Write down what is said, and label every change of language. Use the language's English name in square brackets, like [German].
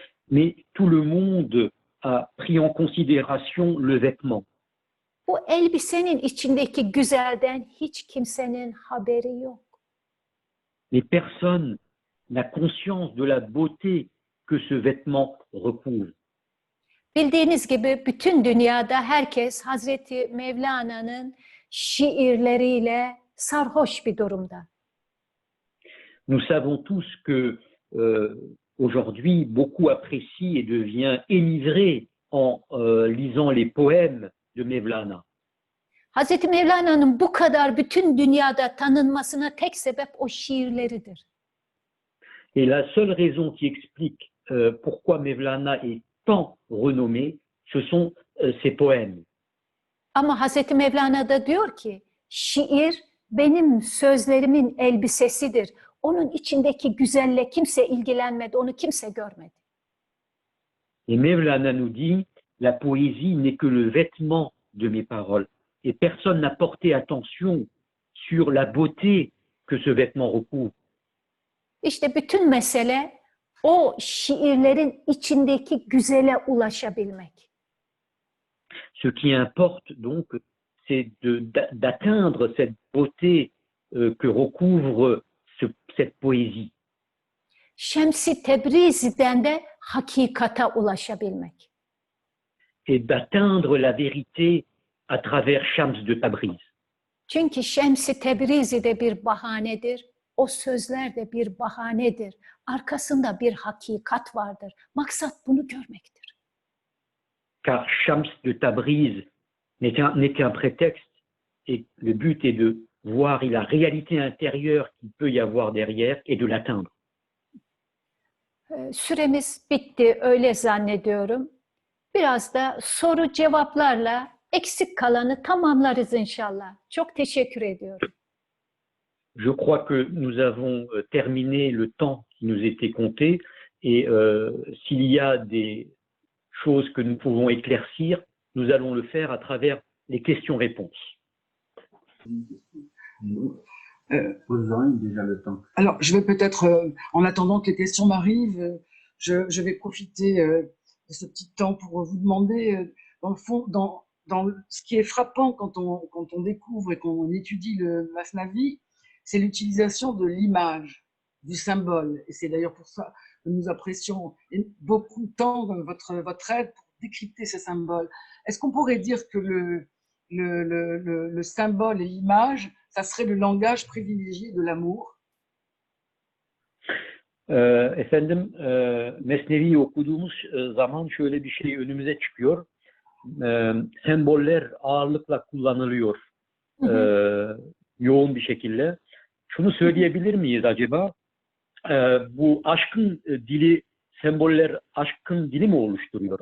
[French] Mais tout le monde a pris en considération le vêtement. [Turkish] Bu elbisenin içindeki güzelden hiç kimsenin haberi yok. [French] Mais personne n'a conscience de la beauté que ce vêtement recouvre. [Turkish] Bildiğiniz gibi bütün dünyada herkes Hazreti Mevlana'nın şiirleriyle sarhoş bir durumda. [French] Nous savons tous que aujourd'hui, beaucoup apprécient et devient enivré en lisant les poèmes de Mevlana. [Turkish] Hazreti Mevlana'nın bu kadar bütün dünyada tanınmasına tek sebep o şiirleridir. [French] Et la seule raison qui explique pourquoi Mevlana est tant renommé, ce sont ses poèmes. [Turkish] Ama Hazreti Mevlana da diyor ki, şiir benim sözlerimin elbisesidir. Onun içindeki güzelle kimse ilgilenmedi, onu kimse görmedi. [French] Et Mevlana nous dit, la poésie n'est que le vêtement de mes paroles. Et personne n'a porté attention sur la beauté que ce vêtement recouvre. [Turkish] İşte bütün mesele o şiirlerin içindeki güzele ulaşabilmek. [French] Ce qui importe donc, c'est d'atteindre cette beauté que recouvre cette poésie. [Turkish] Şems-i Tebrizi'den de hakikata ulaşabilmek. [French] Et d'atteindre la vérité à travers Shams de Tabriz. [Turkish] Çünkü Şems-i Tebrizi de bir bahanedir. O sözler de bir bahanedir. Arkasında bir hakikat vardır. Maksat bunu görmektir. [French] Car Shams de Tabriz n'est qu'un prétexte et le but est de voir la réalité intérieure qu'il peut y avoir derrière et de l'atteindre. [Turkish] Süremiz bitti, öyle zannediyorum. Biraz da soru cevaplarla eksik kalanı tamamlarız inşallah. Çok teşekkür ediyorum. [French] Je crois que nous avons terminé le temps qui nous était compté et s'il y a des choses que nous pouvons éclaircir, nous allons le faire à travers les questions-réponses. Déjà le temps. Alors, je vais peut-être, en attendant que les questions m'arrivent, je vais profiter de ce petit temps pour vous demander, dans le fond, dans ce qui est frappant quand on découvre et qu'on étudie le Masnavi, c'est l'utilisation de l'image, du symbole. Et c'est d'ailleurs pour ça que nous apprécions beaucoup tant votre aide décrypter ces symboles. Est-ce qu'on pourrait dire que le symbole et l'image, ça serait le langage privilégié de l'amour? [Turkish] Efendim, Mesnevi'yi okuduğumuz zaman şöyle bir şey önümüze çıkıyor. Semboller ağırlıkla kullanılıyor yoğun bir şekilde. Şunu söyleyebilir miyiz acaba? Bu aşkın dili, semboller aşkın dili mi oluşturuyor?